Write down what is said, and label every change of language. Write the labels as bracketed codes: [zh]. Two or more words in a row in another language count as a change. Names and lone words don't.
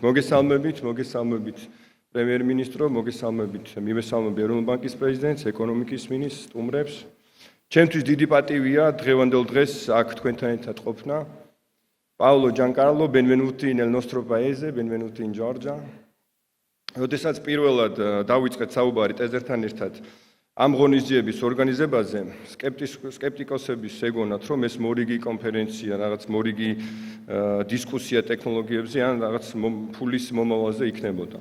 [ka] მოგესალმებით პრემიერ-მინისტრო, მოგესალმებით მივესალმები ეროვნული ბანკის პრეზიდენტს, ეკონომიკის მინისტრს, სტუმრებს. ჩემთვის დიდი პატივია დღევანდელ დღეს აქ თქვენთან ერთად ყოფნა. [it] Paolo Giancarlo, benvenuti nel nostro paese, benvenuti in Georgia. [ka] როდესაც პირველად დავიწყეთ საუბარი ტეზერთან ერთად ამ ღონისძიების ორგანიზებაზე, სკეპტიკოსების ეგონათ, რომ ეს მორიგი კონფერენცია, რაღაც მორიგი დისკუსია ტექნოლოგიებზე ან რაღაც ფულის მომავალზე იქნებოდა.